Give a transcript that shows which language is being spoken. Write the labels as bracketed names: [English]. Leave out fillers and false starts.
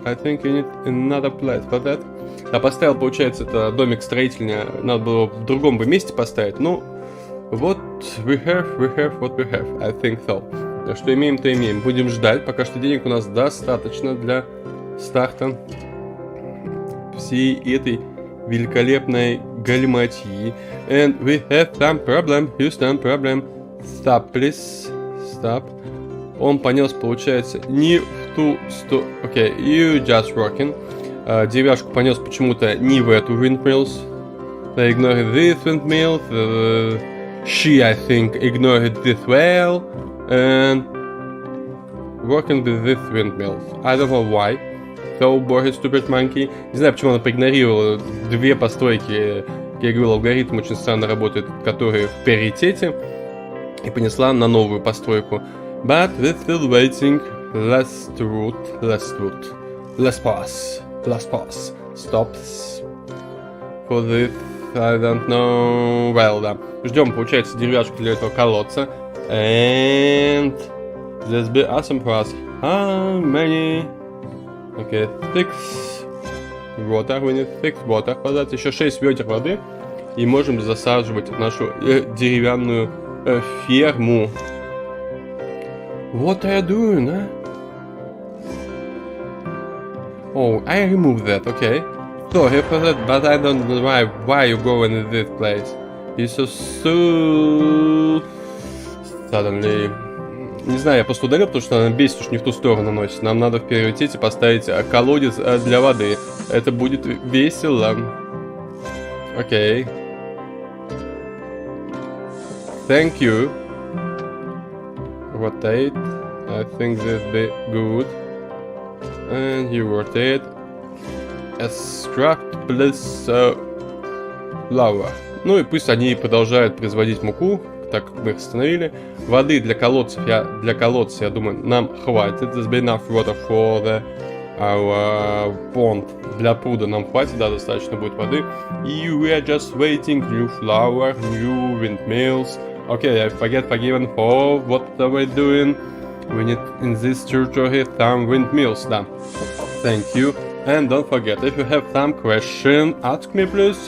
[English] I think you need another place for that. [Russian] Да, поставил, получается, это домик строительный. Надо было в другом бы месте поставить. Ну, вот [English] we have what we have. I think so. [Russian] Да, что имеем, то имеем. Будем ждать. Пока что денег у нас достаточно для старта всей этой великолепной галиматьи. [English] And we have some problem. Houston problem. Stop, please. Stop. [Russian] Он понес, получается, не в ту сторону. [English] Okay, you just working. [Russian] Деревяшку понес почему-то не в эту windmills. [English] They ignored this windmills. She, I think, ignored this well. And working with this windmills. I don't know why. So boring, stupid monkey. [Russian] Не знаю, почему она проигнорировала две постройки. Как я говорил, алгоритм очень странно работает, которые в приоритете. И понесла на новую постройку. [English] But we're still waiting. Last pass. Stops. For this, I don't know. Well, да. [Russian] Ждем, получается, деревяшку для этого колодца. [English] And this be awesome for us. How many? Okay, 6 water. We need 6 water. [Russian] Подать еще 6 ведер воды. И можем засаживать нашу деревянную ферму. [English] What are you doing, huh? Oh, I removed that, okay. Sorry for that, but I don't know why you go in this place. It's so suddenly. [Russian] Не знаю, я просто удалил, потому что она бесит, уж не в ту сторону носит. Нам надо в приоритете поставить колодец для воды. Это будет весело. Окей. [English] Thank you. Rotate. I think this be good. And you rotate. Extract, please. flour. [Russian] Ну и пусть они продолжают производить муку, так как мы их остановили. Воды для колодца, я думаю, нам хватит. [English] There's been enough water for our pond. [Russian] Для пруда нам хватит, да, достаточно будет воды. [English] И we are just waiting new flour, new windmills. Okay, I forgiven for what are we doing. We need in this territory some windmills, да. Thank you. And don't forget, if you have some question, ask me please.